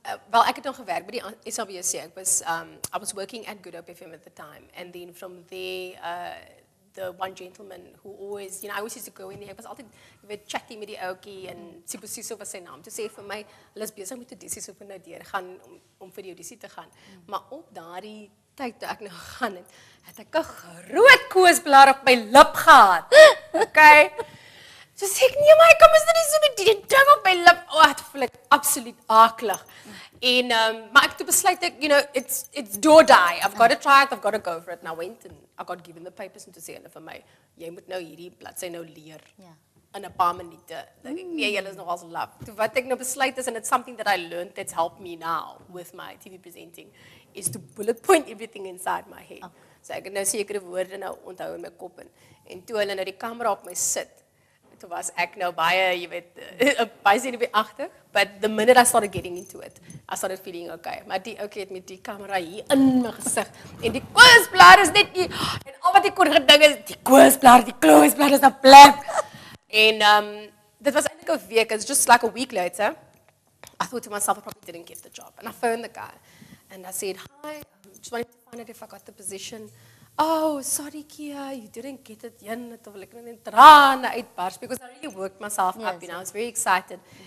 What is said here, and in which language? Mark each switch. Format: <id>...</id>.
<af>Wel, ek het nog gewerk by die SABC.</af> <en>I was working at Good Hope FM at the time, and then from there, the one gentleman who always, I always used to go in there.</en> <af>Ek was altyd chatty met die ouetjie en Sibusiso was sy naam. Toe sê vir my, hulle is besig met 'n audisie, so ek nou deur gaan om vir die audisie te gaan. Maar op daardie tyd toe ek nou gegaan het ek 'n groot koosblaar op my lip gehad. Okay? So sê ek, nee, maar ek kom is dit nie so met die ding op my lip. Het voel ek absoluut akelig. En, maar ek toe besluit ek,</af> <en>it's do or die. I've got to try it, I've got to go for it. And I went and I got given the papers</en> <af>en toe sê hulle vir my, jy moet nou hierdie bladsy nou leer. Ja. In 'n paar minute. Nee, julle is nogal so laf. Toe wat ek nou besluit is,</af> <en>and it's something that I learned that's helped me now with my TV presenting, is to bullet point everything inside my head.</en> <af>Okay. So ek het nou sekere woorde nou onthou in my kop en toe hulle nou die kamera op my sit, toe was ek nou baie, baie senuweeagtig,</af> <en>but the minute I started getting into it, I started feeling okay.</en> <af>Maar die ouetjie het met die kamera hier in my gesig en die koosblaar is net nie, en al wat ek kon gedink is, die koosblaar is 'n plek. En dit was eintlik 'n week,</af> <en>it's just like a week later, I thought to myself, I probably didn't get the job. And I phoned the guy, and I said, hi, just wanted to find out if I got the position. Oh, sorry Kia, you didn't get it. Because I really worked myself up, I was very excited.</en>